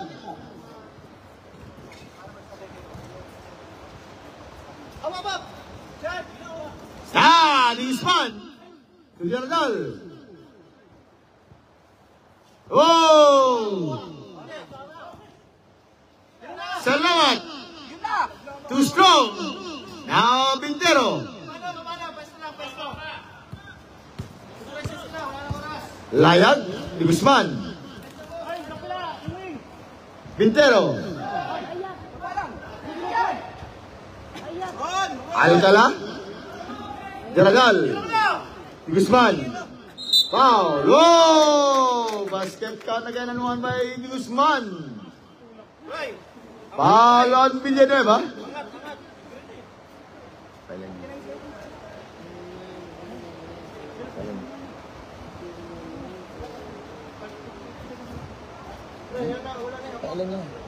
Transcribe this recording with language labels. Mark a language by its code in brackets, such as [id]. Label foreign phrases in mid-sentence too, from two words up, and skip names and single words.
[en] Ispan to Diagonal. Oh! Salamat. Too strong. Now Pintero. Layag di Guzman. Pintero. Alcala. Diagonal. Di Guzman. Foul. Oh! Basket count again and one by Di Guzman. Foul on Villanueva. [tl] Kailan mo. Kailan mo. Kailan mo.